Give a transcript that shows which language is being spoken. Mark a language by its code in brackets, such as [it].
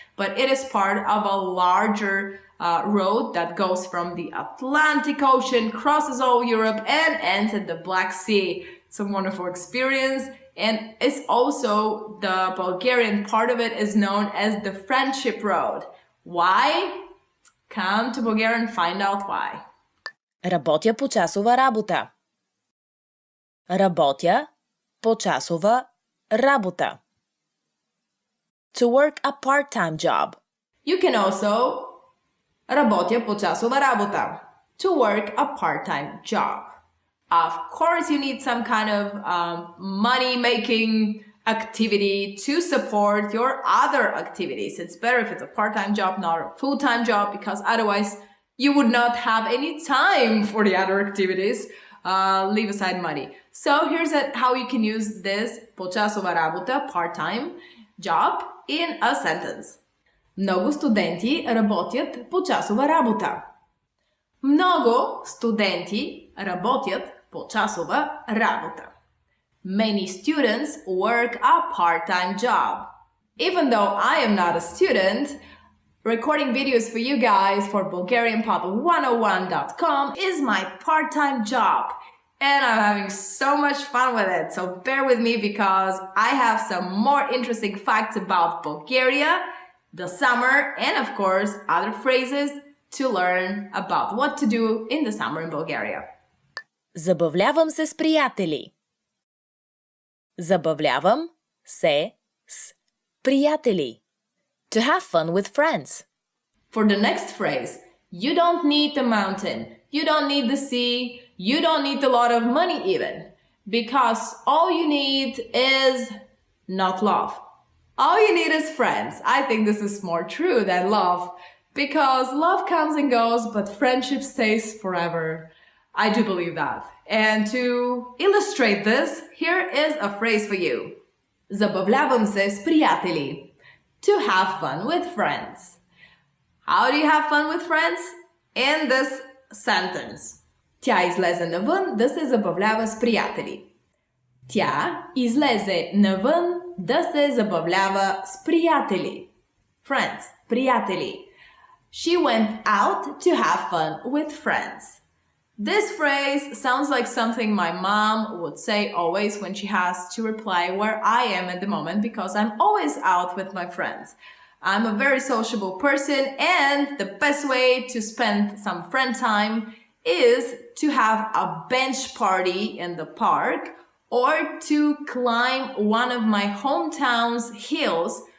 [en] But it is part of a larger road that goes from the Atlantic Ocean, crosses all Europe and ends at the Black Sea. It's a wonderful experience. And it's also, the Bulgarian part of it is known as the Friendship Road. Why? Come to Bulgaria and find out why. [bg] Работя почасова работа. Работя почасова работа. [en] To work a part-time job. You can also [bg] работя почасова работа. [en] To work a part-time job. Of course, you need some kind of money-making activity to support your other activities. It's better if it's a part-time job, not a full-time job, because otherwise you would not have any time for the other activities. Leave aside money. So here's how you can use this [bg] почасова работа, [en] part-time job, in a sentence. [bg] Много студенти работят почасова работа. Много студенти работят почасова работа. [en] Many students work a part-time job. Even though I am not a student, recording videos for you guys for BulgarianPod101.com is my part-time job. And I'm having so much fun with it. So bear with me because I have some more interesting facts about Bulgaria, the summer, and of course, other phrases to learn about what to do in the summer in Bulgaria. [bg] Забавлявам се с приятели. Забавлявам се с приятели. [en] To have fun with friends. For the next phrase, you don't need the mountain, you don't need the sea, you don't need a lot of money even, because all you need is not love. All you need is friends. I think this is more true than love, because love comes and goes, but friendship stays forever. I do believe that. And to illustrate this, here is a phrase for you. [bg] Забавлявам се с приятели. [en] To have fun with friends. How do you have fun with friends? In this sentence. [bg] Тя излезе навън да се забавлява с приятели. Тя излезе навън да се забавлява с приятели. [en] Friends, приятели. She went out to have fun with friends. This phrase sounds like something my mom would say always when she has to reply where I am at the moment, because I'm always out with my friends. I'm a very sociable person, and the best way to spend some friend time is to have a bench party in the park or to climb one of my hometown's hills.